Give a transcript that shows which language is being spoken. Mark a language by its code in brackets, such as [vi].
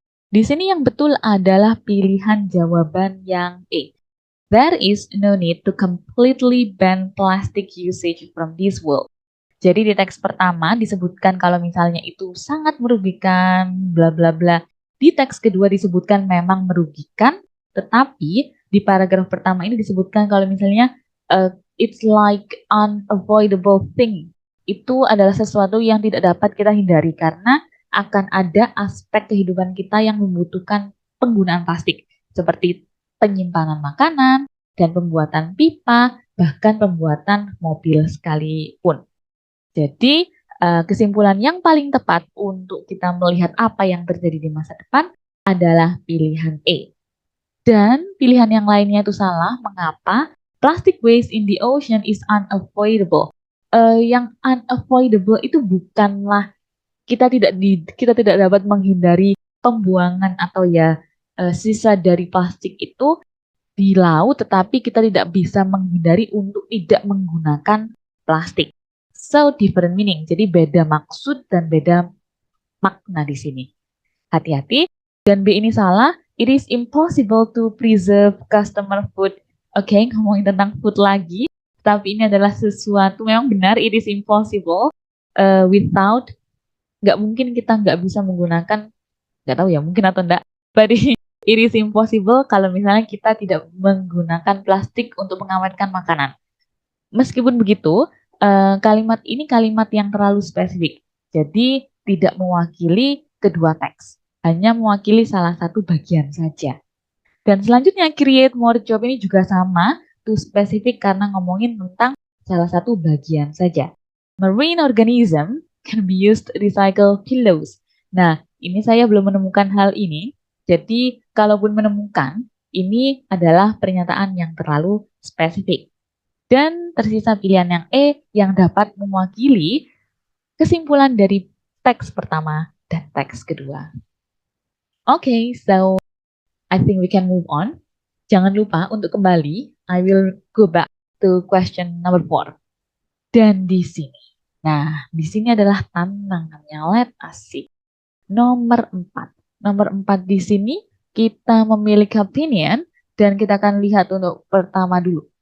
[id] Di sini yang betul adalah pilihan jawaban yang A. [en] There is no need to completely ban plastic usage from this world. [id] Jadi di teks pertama disebutkan kalau misalnya itu sangat merugikan, bla bla bla. Di teks kedua disebutkan memang merugikan, tetapi di paragraf pertama ini disebutkan kalau misalnya [en] it's like unavoidable thing. [id] Itu adalah sesuatu yang tidak dapat kita hindari karena akan ada aspek kehidupan kita yang membutuhkan penggunaan plastik, seperti penyimpanan makanan dan pembuatan pipa, bahkan pembuatan mobil sekalipun. Jadi, kesimpulan yang paling tepat untuk kita melihat apa yang terjadi di masa depan adalah pilihan E. Dan pilihan yang lainnya itu salah. Mengapa? [en] Plastic waste in the ocean is unavoidable. [id] Yang unavoidable itu bukanlah kita tidak dapat menghindari pembuangan atau sisa dari plastik itu di laut, tetapi kita tidak bisa menghindari untuk tidak menggunakan plastik. [en] So different meaning, [id] jadi beda maksud dan beda makna di sini. Hati-hati, dan B ini salah. [en] It is impossible to preserve customer food. [id] Oke, ngomongin tentang food lagi, tapi ini adalah sesuatu memang benar. [en] It is impossible without, [id] nggak mungkin kita nggak bisa menggunakan, nggak tahu ya mungkin atau enggak. [en] But it is impossible [id] kalau misalnya kita tidak menggunakan plastik untuk mengamankan makanan. Meskipun begitu, kalimat ini kalimat yang terlalu spesifik. Jadi tidak mewakili kedua teks. Hanya mewakili salah satu bagian saja. Dan selanjutnya [en] create more job [id] ini juga sama. Too spesifik karena ngomongin tentang salah satu bagian saja. [en] Marine organism can be used to recycle pillows. [id] Nah, ini saya belum menemukan hal ini. Jadi, kalaupun menemukan, ini adalah pernyataan yang terlalu spesifik. Dan tersisa pilihan yang E yang dapat mewakili kesimpulan dari teks pertama dan teks kedua. [en] Okay, so I think we can move on. [id] Jangan lupa untuk kembali, [en] I will go back to question number 4. [id] Dan di sini, di sini adalah tantangannya. [en] Let us see. [id] Nomor 4. Nomor 4 di sini kita memiliki opinion dan kita akan lihat untuk pertama dulu.